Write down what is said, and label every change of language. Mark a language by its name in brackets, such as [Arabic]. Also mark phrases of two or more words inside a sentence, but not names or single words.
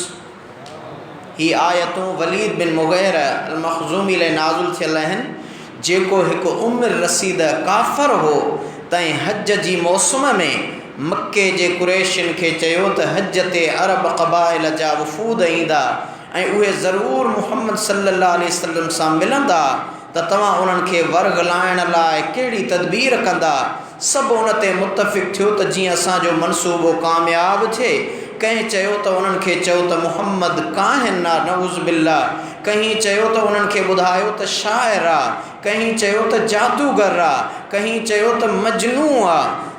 [Sindhi] ही आयतूं वलीद बिन मुग़ीरा अल मख़ज़ूमी लाइ नाज़िल थियल आहिनि जेको हिकु उम्र रसीद काफ़र हो तंहिं हज जी मौसम में मके जे कुरैशियुनि खे चयो त हज ते अरब क़बाइल जा वफ़ूद ईंदा ऐं उहे ज़रूरु मुहम्मद [Arabic] صلى الله عليه وسلم [Sindhi] सां मिलंदा त तव्हां उन्हनि खे वरगलाइण लाइ कहिड़ी तदबीर कंदा। सभु उन ते मुतफ़िक़ थियो त जीअं असांजो मनसूबो कामयाबु थिए। कंहिं चयो त उन्हनि खे चयो त मुहम्मद काहिन आहे [Arabic] نعوذ بالله, [Sindhi] कंहिं चयो त उन्हनि खे ॿुधायो त शाइर आहे, कंहिं चयो त जादूगर आहे, कंहिं चयो त मजनू आहे।